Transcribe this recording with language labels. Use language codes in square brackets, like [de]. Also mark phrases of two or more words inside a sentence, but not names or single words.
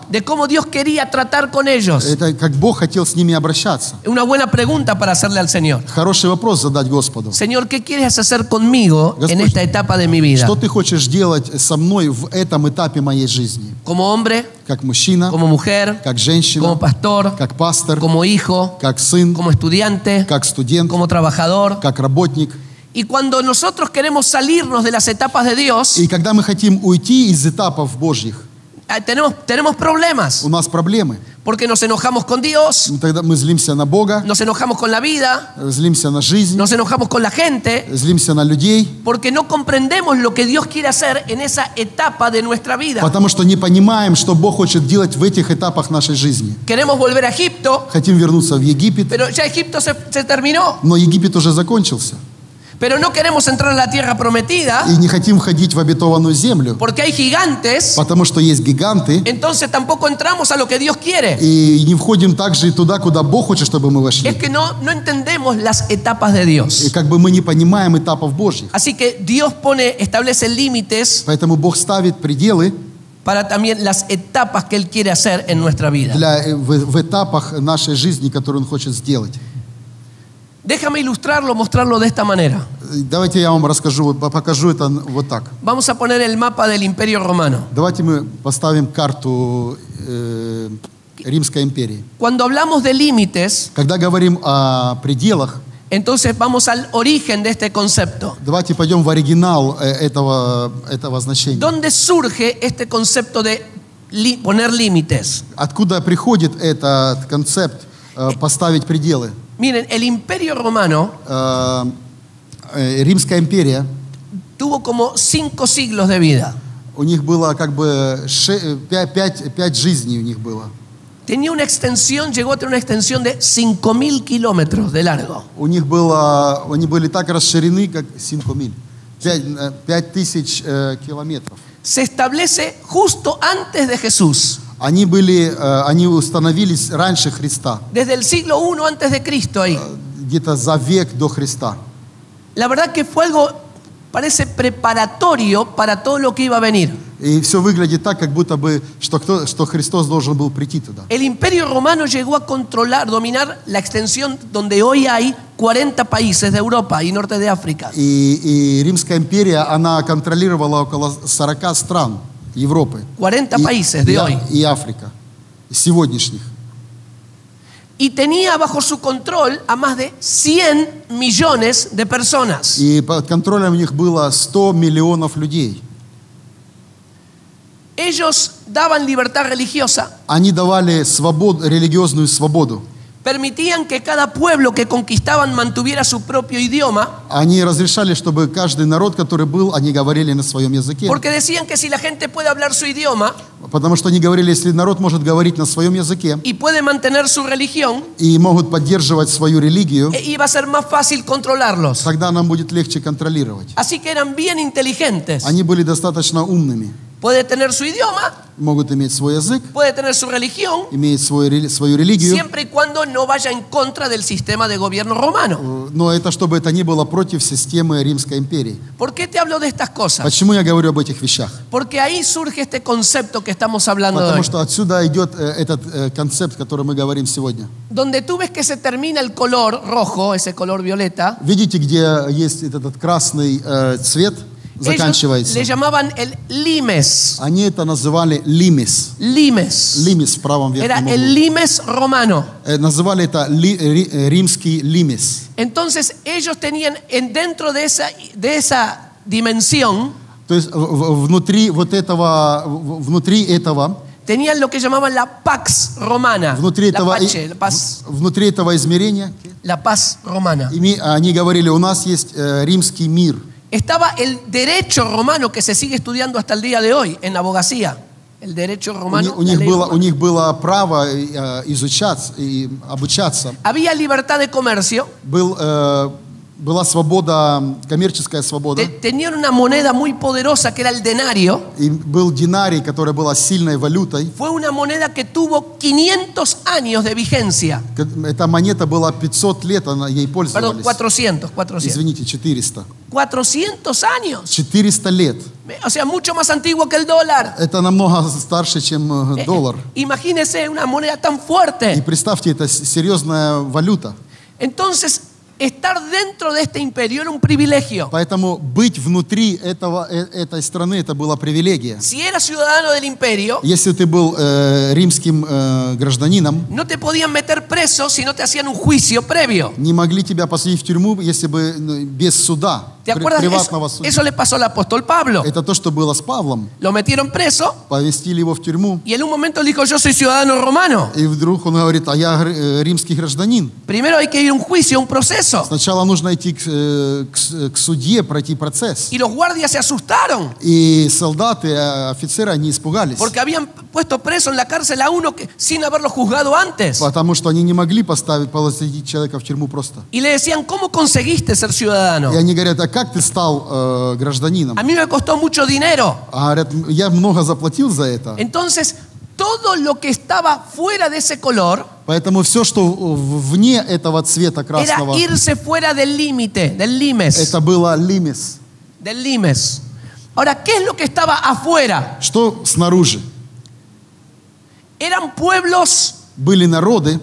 [es] de cómo Dios quería tratar con ellos. [ru] Это как Бог хотел с ними обращаться. [es] Una buena pregunta para hacerle al Señor. [ru] Хороший вопрос задать Господу. [es] Señor, ¿qué quieres hacer conmigo en esta etapa de mi vida? [ru] Что ты хочешь делать со мной в этом этапе моей жизни? [es] Como hombre, [ru] Как мужчина, [es] como mujer, [ru] как женщина, [es] como pastor, [ru] как пастор, [es] como hijo, [ru] как сын, [es] como estudiante, [ru] как студент, [es] como trabajador. [ru] как работник. [es] Y cuando nosotros queremos salirnos de las etapas de Dios, [ru] И когда мы хотим уйти из этапов Божьих, [es] tenemos problemas. [ru] у нас проблемы. [es] Porque nos enojamos con Dios, [ru] Тогда мы злимся на Бога, [es] nos enojamos con la vida, [ru] злимся на жизнь, [es] nos enojamos con la gente, [ru] злимся на людей, [es] porque no comprendemos lo que Dios quiere hacer en esa etapa de nuestra vida. [ru] потому что не понимаем, что Бог хочет делать в этих этапах нашей жизни. [es] Queremos volver a Egipto, [ru] Хотим вернуться в Египет, [es] pero ya Egipto se terminó. [ru] но Египет уже закончился. [es] Pero no queremos entrar en la tierra prometida, [ru] И не хотим входить в обетованную землю, [es] porque hay gigantes, [ru] потому что есть гиганты, [es] entonces tampoco entramos a lo que Dios quiere. [ru] и не входим также и туда, куда Бог хочет, чтобы мы [es] Es [ru] вошли. [es] que no entendemos las etapas de [ru] И [es] Dios. [ru] как бы мы не понимаем этапов Божьих. [es] Así que Dios establece límites [ru] Поэтому Бог ставит пределы [es] para también las etapas que Él quiere hacer en nuestra vida. [ru] в этапах нашей жизни, которые Он хочет сделать. [es] Déjame ilustrarlo, mostrarlo de esta manera. [ru] Давайте я вам расскажу, покажу это вот так. [es] Vamos a poner el mapa del Imperio Romano. [ru] Давайте мы поставим карту Римской империи. [es] Cuando hablamos de límites, [ru] Когда говорим о пределах, [es] entonces vamos al origen de este concepto. [ru] давайте пойдем в оригинал этого значения. [es] ¿Dónde surge este concepto de poner límites? [ru] Откуда приходит этот концепт поставить пределы? [es] Miren, el Imperio Romano [ru] Римская империя, [es] tuvo como 5 siglos de vida. [ru] у них было как бы 5 жизней у них было. [es] Tenía una extensión, llegó a tener una extensión de 5.000 kilómetros de largo. [ru] У них было, они были так расширены, как 5000 километров. [es] Se establece justo antes de Jesús. [ru] Они установились раньше Христа, [es] Desde el siglo I antes de Cristo ahí. [ru] где-то за век до Христа. [es] La verdad que fue algo, parece preparatorio para todo lo que iba a venir. [ru] И все выглядит так, как будто бы, что Христос должен был прийти туда. [es] El Imperio Romano llegó a controlar, dominar la extensión donde hoy hay 40 países de Europa y norte de África. [ru] И Римская империя, она контролировала около 40 стран Европы [es] 40 países de hoy. [ru] и Африка, сегодняшних. [es] Y tenía bajo su control a más de 100 millones de personas. [ru] И под контролем у них было 100 миллионов людей. [es] Ellos daban libertad religiosa, [ru] Они давали религиозную свободу. [es] permitían que cada pueblo que conquistaban mantuviera su propio idioma, [ru] Они разрешали, чтобы каждый народ, который был, они говорили на своем языке. [es] porque decían que si la gente puede hablar su idioma [ru] Потому что они говорили, если народ может говорить на своем языке [es] y puede mantener su religión, [ru] и могут поддерживать свою религию, [es] iba a ser más fácil controlarlos. [ru] тогда нам будет легче контролировать. [es] Así que eran bien inteligentes. [ru] Они были достаточно умными. [es] Puede tener su idioma, [ru] Могут иметь свой язык, [es] puede tener su religión, [ru] иметь свою религию, [es] siempre y cuando no vaya en contra del sistema de gobierno romano. [ru] но это чтобы это не было против системы Римской империи. [es] ¿Por qué te hablo de estas cosas? [ru] Почему я говорю об этих вещах? [es] Porque ahí surge este concepto que estamos hablando de [ru] Потому [es] hoy. [ru] что отсюда идет этот концепт, который мы говорим сегодня. [es] Donde tú ves que se termina el color rojo, ese color violeta, [ru] Видите, где есть этот красный цвет, [es] ellos [ru] заканчивается. [es] le llamaban el limes. [ru] Они это называли лимис. [es] Limes. [ru] Лимис в правом [es] Era [ru] верхнем [es] el [ru] углу. [es] limes romano. [ru] Называли это римский лимис. [es] Entonces ellos tenían dentro de esa dimensión, [ru] То есть внутри этого [es] tenían lo que llamaban la pax romana. [ru] Внутри [es] La [ru] этого, [es] pace, la paz, [ru] внутри этого измерения [es] la paz romana. [ru] они говорили, у нас есть римский мир. [es] Estaba el derecho romano que se sigue estudiando hasta el día de hoy en abogacía. El derecho romano. [ru] У [es] la ley romana. [ru] них было право изучать и обучаться. [es] Había libertad de comercio. [ru] Была свобода, коммерческая свобода. [es] Tenían una moneda muy poderosa que era el denario. [ru] И был динарий, который была сильной валютой. [es] Fue una moneda que tuvo 500 años de vigencia. [ru] Эта монета была 500 лет, ей [es] Perdón, [ru] пользовались. [es] 400. [ru] Извините, 400. [es] 400 años. [ru] 400 лет. [es] O sea, mucho más antiguo que el dólar. [ru] Это намного старше, чем доллар. [es] Imagínese una moneda tan [ru] И [es] fuerte. [ru] представьте, это серьезная валюта. [es] Entonces, estar dentro de este imperio era un privilegio. [ru] Поэтому быть внутри этой страны, это была привилегия. [es] Si eras ciudadano del imperio, [ru] Если ты был римским гражданином, [es] no te podían meter preso si no te hacían un juicio previo. [ru] не могли тебя посадить в тюрьму, если бы без суда, [es] ¿Te acuerdas? [ru] приватного суда. [es] Eso le pasó al apóstol Pablo. [ru] Это то, что было с Павлом. [es] Lo metieron preso [ru] Повестили его в тюрьму, [es] y en un momento le dijo, yo soy ciudadano romano. [ru] и вдруг он говорит, а я римский гражданин. [es] Primero hay que ir a un juicio, a un proceso. [ru] Сначала нужно идти к судье, пройти процесс. [es] Y los guardias se asustaron [ru] И солдаты, офицеры, они испугались. [es] porque habían puesto preso en la cárcel a uno que, sin haberlo juzgado antes. [ru] Потому что они не могли посадить человека в тюрьму просто. [es] Y le decían, ¿cómo conseguiste ser ciudadano? [ru] И они говорят, а как ты стал гражданином? [es] A mí me costó mucho dinero. [ru] А говорят, я много заплатил за это. [es] Entonces, todo lo que estaba fuera de ese color [ru] Поэтому все, что вне этого цвета [es] era [ru] красного, [es] irse fuera del límite, del limes. [ru] это было лимис. [es] Del limes. Ahora, ¿qué es lo que estaba afuera? [ru] Что снаружи? [es] Eran pueblos [ru] Были народы,